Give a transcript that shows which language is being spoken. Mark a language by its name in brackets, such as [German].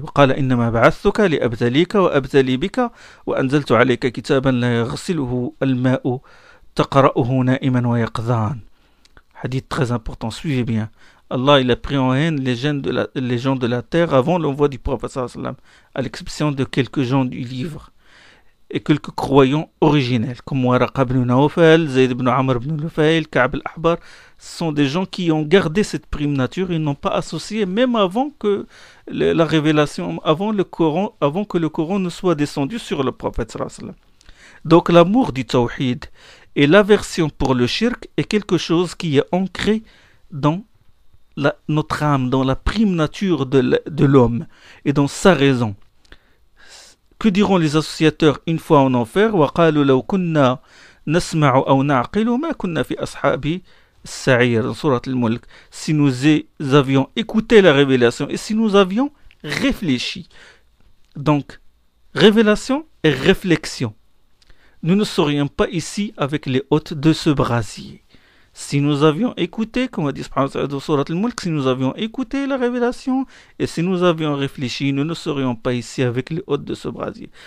[Arabic] وقال إنما بعثتك لأبتليك وأبتلي بك وأنزلت عليك كتابا لا يغسله الماء تقرأه نائما ويقظان. [French] Hadith très important, suivez bien. Allah il a pris en haine les gens de la terre avant l'envoi du prophète sallallahu alayhi wa sallam, à l'exception de quelques gens du livre et quelques croyants originels comme Waraqa ibn Nawfal, Zayd ibn Amr ibn Nufayl, Ka'b al-Ahbar. Ce sont des gens qui ont gardé cette prime nature, ils n'ont pas associé même avant que la révélation, avant que le Coran ne soit descendu sur le prophète sallallahu alayhi wa sallam. Donc l'amour du tawhid et l'aversion pour le shirk est quelque chose qui est ancré dans notre âme, dans la prime nature de l'homme et dans sa raison. Que diront les associateurs une fois en enfer? [Arabic] وَقَالُوا لَوْ كُنَّا نَسْمَعُ أَوْ نَعْقِلُ مَا كُنَّا فِي أَصْحَابِ السَّعِيرِ [French] dans Surat al-Mulk. Si nous avions écouté la révélation et si nous avions réfléchi. Donc, révélation et réflexion. Nous ne serions pas ici avec les hôtes de ce brasier. Si nous avions écouté, comme a dit dans Surat al-Mulk, si nous avions écouté la révélation et si nous avions réfléchi, nous ne serions pas ici avec les hôtes de ce brasier.